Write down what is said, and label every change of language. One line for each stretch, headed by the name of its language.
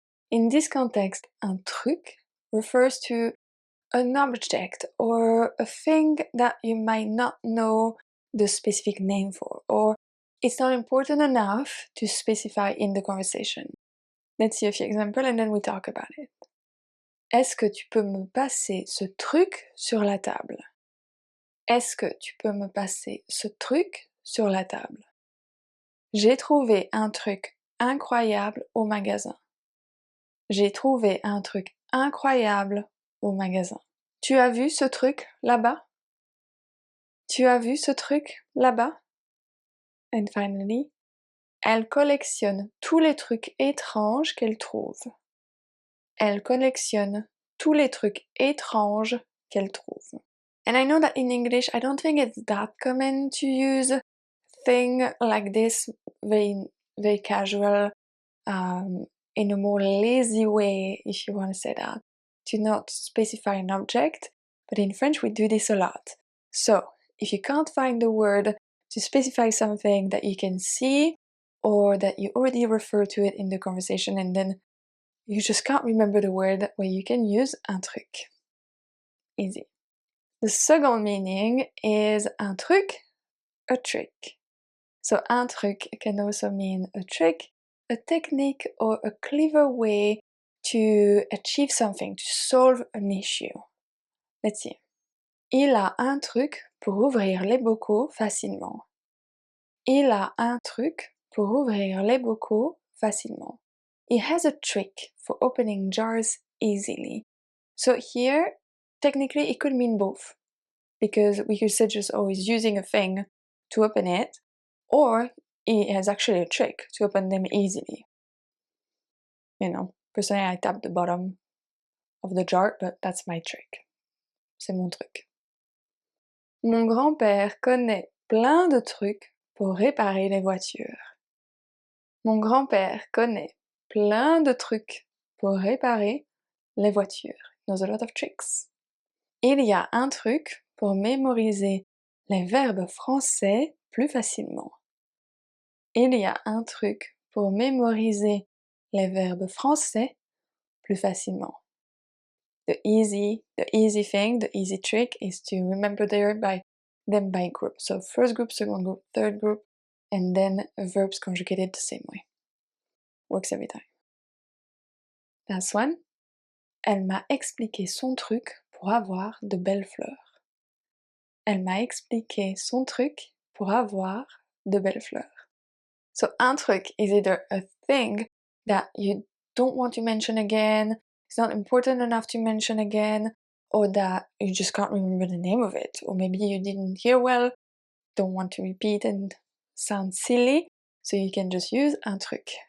English: In this context, un truc refers to an object or a thing that you might not know the specific name for, or it's not important enough to specify in the conversation. Let's see a few examples and then we talk about it.
French: Est-ce que tu peux me passer ce truc sur la table? Est-ce que tu peux me passer ce truc sur la table? J'ai trouvé un truc incroyable au magasin. J'ai trouvé un truc incroyable au magasin. Tu as vu ce truc là-bas? Tu as vu ce truc là-bas?
English: And finally,
French: elle collectionne tous les trucs étranges qu'elle trouve. Elle collectionne tous les trucs étranges qu'elle trouve.
English: And I know that in English, I don't think it's that common to use thing like this, very casual, in a more lazy way, if you want to say that, to not specify an object, but in French we do this a lot. So, if you can't find the word to specify something that you can see, or that you already refer to it in the conversation and then you just can't remember the word, well, you can use un truc. Easy. The second meaning is un truc, a trick. So un truc can also mean a trick, a technique, or a clever way to achieve something, to solve an issue. Let's see.
French: Il a un truc pour ouvrir les bocaux facilement. Il a un truc pour ouvrir les bocaux facilement.
English: He has a trick for opening jars easily. So here, technically it could mean both, because we could say just, oh, he's using a thing to open it, or he has actually a trick to open them easily. You know, personally I tap the bottom of the jar, but that's my trick.
French: C'est mon truc. Mon grand-père connaît plein de trucs pour réparer les voitures. Mon grand-père connaît plein de trucs pour réparer les voitures.
English: He knows a lot of tricks.
French: Il y a un truc pour mémoriser les verbes français plus facilement. Il y a un truc pour mémoriser les verbes français plus facilement.
English: The easy thing, the easy trick is to remember them by group. So first group, second group, third group, and then verbs conjugated the same way. Works every time. Last one.
French: Elle m'a expliqué son truc pour avoir de belles fleurs. Elle m'a expliqué son truc pour avoir de belles fleurs.
English: So un truc is either a thing that you don't want to mention again, it's not important enough to mention again, or that you just can't remember the name of it, or maybe you didn't hear well, don't want to repeat and sound silly, so you can just use un truc.